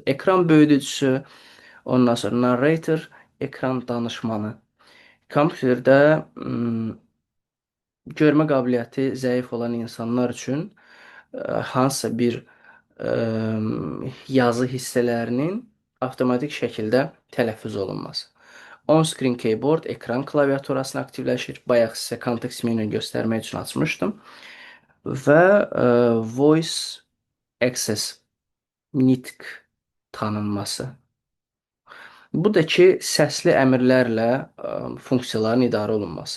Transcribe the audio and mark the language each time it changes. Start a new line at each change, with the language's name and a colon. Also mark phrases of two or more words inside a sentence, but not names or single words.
Azerbaijani: Ekran böyüdücüsü, ondan sonra narrator, ekran danışmanı. Kompüterdə görmə qabiliyyəti zəif olan insanlar üçün hansısa bir yazı hissələrinin avtomatik şəkildə tələffüz olunması.
English: On-screen keyboard
Azerbaijani: ekran klaviaturasını aktivləşir. Bayaq sizə kontekst menü göstərmək üçün açmışdım. Və
English: voice access,
Azerbaijani: nitq tanınması. Bu da ki, səsli əmrlərlə funksiyaların idarə olunması.